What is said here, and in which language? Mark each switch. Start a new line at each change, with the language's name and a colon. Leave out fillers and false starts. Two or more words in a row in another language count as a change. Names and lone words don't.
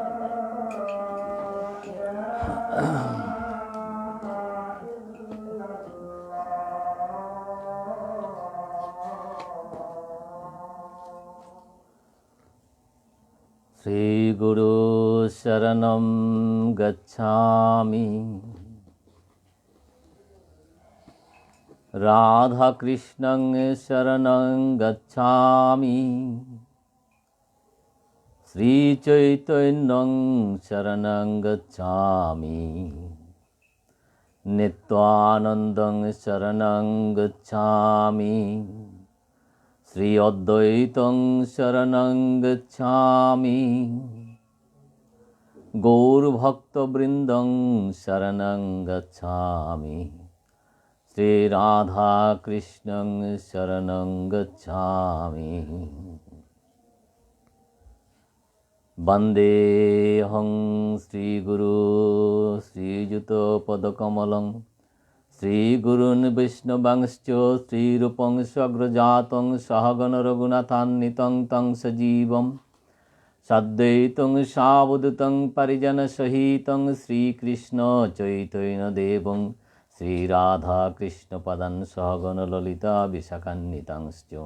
Sanskrit: শ্রী গুরু শরণম গচ্ছামি রাধাকৃষ্ণং শরণং গচ্ছামি শ্রীচৈতন্যং শরণং গচ্ছামি নিত্যানন্দং শরণং গচ্ছামি শ্রী অদ্বৈতং শরণং গচ্ছামি গৌরভক্তবৃন্দং শরণং গচ্ছামি শ্রী রাধাকৃষ্ণং শরণং গচ্ছামি বন্দেহং শ্রীগুরু শ্রীযুতপদকমলং শ্রীগুরুन् বিষ্ণুবংশ্চ শ্রীরূপং স্বগ্রজাতং সহগণ রঘুনাথান্বিतं तं সজীবম সদ্বৈতং সাবধূतं পরিজনসহিतं শ্রীকৃষ্ণ চৈতন্যদেবং শ্রীরাধাকৃষ্ণপদান সহগণ ললিতা বিশাখান্বিতাংশ্চ